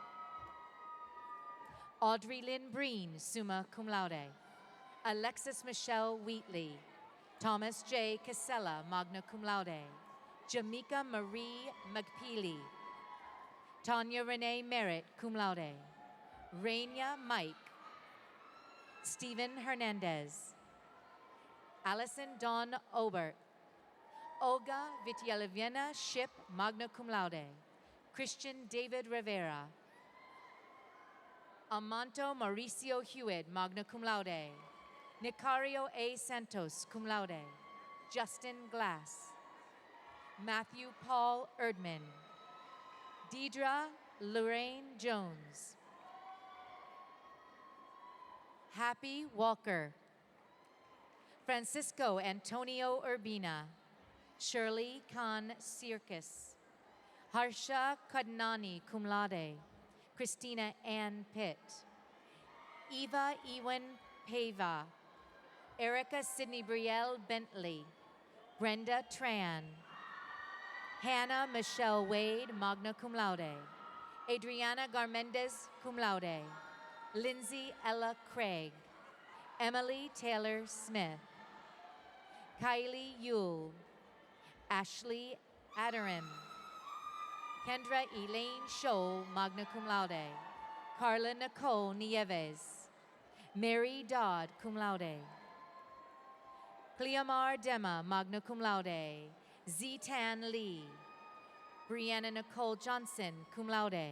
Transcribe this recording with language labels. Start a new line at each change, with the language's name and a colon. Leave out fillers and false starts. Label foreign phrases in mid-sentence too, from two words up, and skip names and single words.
English: Audrey Lynn Breen,
Latin: summa cum laude.
English: Alexis Michelle Wheatley. Thomas J.
Latin: Casella, magna cum laude.
English: Jamaica Marie McPeely. Tanya Renee Merritt,
Latin: cum laude.
English: Raina Mike. Stephen Hernandez. Allison Dawn Obert. Olga Vitielevena Ship,
Latin: magna cum laude.
English: Christian David Rivera. Amanto Mauricio Hewitt,
Latin: magna cum laude.
English: Nicario A. Santos,
Latin: cum laude.
English: Justin Glass. Matthew Paul Erdman. Deidre Lorraine Jones. Happy Walker. Francisco Antonio Urbina. Shirley Khan Circus. Harsha Kadnani,
Latin: cum laude.
English: Christina Ann Pitt. Eva Ewan Pava. Erica Sidney Brielle Bentley. Brenda Tran. Hannah Michelle Wade,
Latin: magna cum laude.
English: Adriana Garmendez,
Latin: cum laude.
English: Lindsay Ella Craig. Emily Taylor Smith. Kylie Yule. Ashley Adarim. Kendra Elaine Scholl,
Latin: magna cum laude.
English: Carla Nicole Nieves. Mary Dodd,
Latin: cum laude. Cleomar Dema, magna cum laude.
English: Zitan Lee. Brianna Nicole Johnson,
Latin: cum laude.